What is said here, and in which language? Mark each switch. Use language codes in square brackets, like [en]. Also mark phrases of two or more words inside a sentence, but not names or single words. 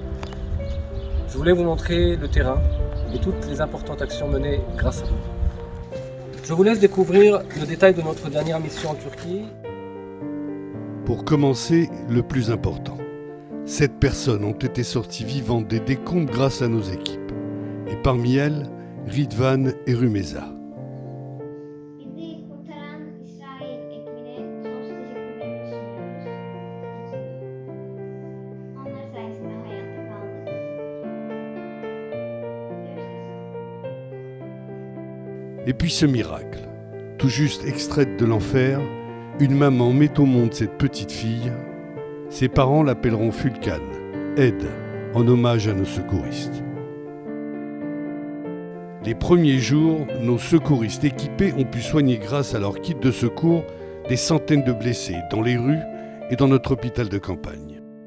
[fr] Je voulais vous montrer le terrain et toutes les importantes actions menées grâce à vous. Je vous laisse découvrir le détail de notre dernière mission en Turquie. Pour commencer, le plus important. 7 personnes ont été sorties vivantes des décombres grâce à nos équipes. Et parmi elles, Ridvan et Rumeza. [tr] Bizi kurtaran İsrail ekibine sonsuz teşekkürlerimi sunuyoruz. Onlar sayesinde hayatta kaldık. Görüşürüz. [fr] Et puis ce miracle, tout juste extraite de l'enfer, une maman met au monde cette petite fille. Ses parents l'appelleront Fulkan, Aide, en hommage à nos secouristes. Les premiers jours, nos secouristes équipés ont pu soigner grâce à leur kit de secours des centaines de blessés dans les rues et dans notre hôpital de campagne.